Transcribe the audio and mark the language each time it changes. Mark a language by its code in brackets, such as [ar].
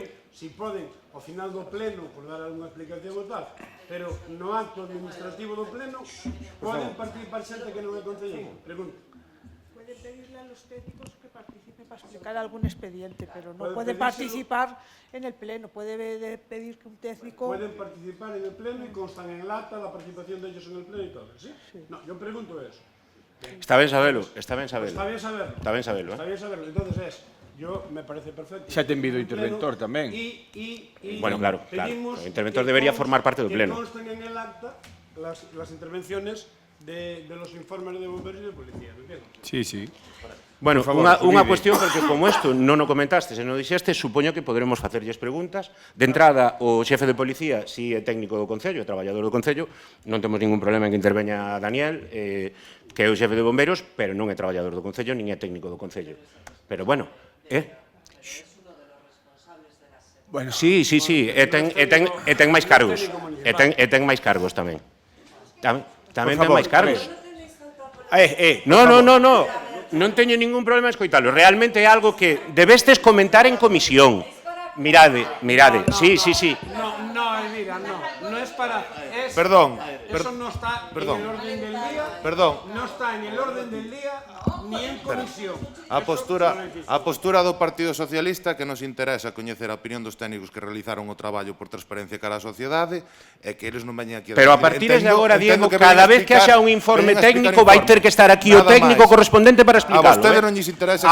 [gl] Si poden, ao final do pleno, por dar alguna explicación ou tal, pero no acto administrativo do pleno, poden participar xente que non é concelleiro. Pregunto. [es] Puede pedirle a los técnicos que participen para explicar algún expediente, pero no puede participar en el pleno. Puede pedir que un técnico... Pueden participar en el pleno y constan en lata la participación de ellos en el pleno y todo, ¿sí? No, yo pregunto eso. [gl] Está ben sabelo, está ben sabelo. [es] Está bien saberlo. [gl] Está ben sabelo, [es] Está bien saberlo. Entonces me parece perfecto. [gl] Xa ten vido o interventor tamén. Bueno, claro. O interventor debería formar parte do pleno. [es] Que consten en el acta las intervenciones de los informes de bomberos y de policía, ¿me entiendes? Sí. [gl] Bueno, unha cuestión, porque como isto non o comentaste, se non dixeste, supoño que poderemos facerlles preguntas. De entrada, o xefe de policía, si é técnico do Concello, é traballador do Concello, non temos ningún problema en que interveña Daniel, que é o xefe de bomberos, pero non é traballador do Concello, nin é técnico do Concello. Pero, bueno, Bueno, sí, e ten máis cargos. E ten máis cargos tamén. Tamén ten máis cargos. No. Non teño ningún problema en escoitalo. Realmente é algo que debestes comentar en comisión. Mirade. Sí. [es] No es para... Perdón. Eso no está en el orden del día. Perdón. No está en el orden del día ni en comisión. [gl] A postura do Partido Socialista, que nos interesa coñecer a opinión dos técnicos que realizaron o traballo por transparencia cara á sociedade, é que eles non veñan aquí a... Pero a partir de agora, Diego, cada vez que haxa un informe técnico, vai ter que estar aquí o técnico correspondente para explicarlo. A vostedes non lles interesa